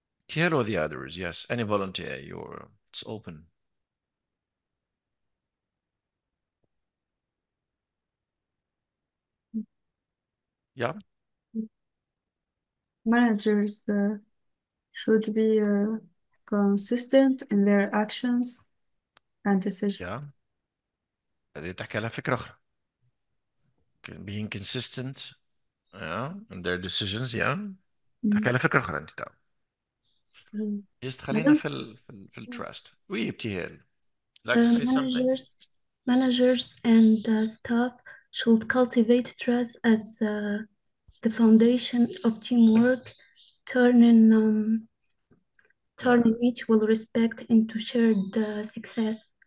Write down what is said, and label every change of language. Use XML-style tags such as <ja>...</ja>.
<en>ابتهال or the others yes any volunteer you're it's open yeah Managers should be consistent in their actions and decisions.</en> <ar>yeah هذه تحكي على فكرة أخرى</ar> <en>being consistent yeah in their decisions yeah</en> <ar>تحكي على فكرة أخرى أنت تعرف Mm. just خلينا</ar> <en>Madam,</en> <ar>في التراست وي ابتهال</ar> <en>like to say something managers, managers and staff should cultivate trust as the foundation of teamwork, turning turning yeah mutual respect into shared success.</en>